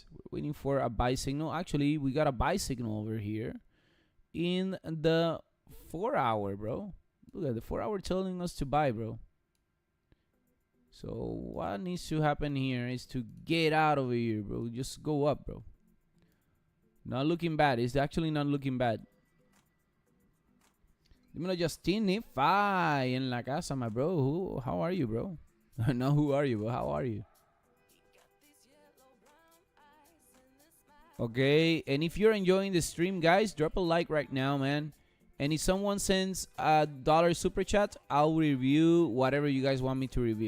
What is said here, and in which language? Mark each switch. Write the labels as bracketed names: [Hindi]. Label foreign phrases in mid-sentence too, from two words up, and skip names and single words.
[English] We're waiting for a buy signal. Actually, we got a buy signal over here in the 4 hour, bro. Look at the 4 hour telling us to buy, bro. So what needs to happen here is to get out of here, bro. Just go up, bro. Not looking bad. It's actually not looking bad. Dímelo, Justinify [Spanish] en la casa, [English] my bro. How are you, bro? No, who are you, bro? How are you? Okay, and if you're enjoying the stream, guys, drop a like right now, man. And if someone sends a $1 super chat, I'll review whatever you guys want me to review.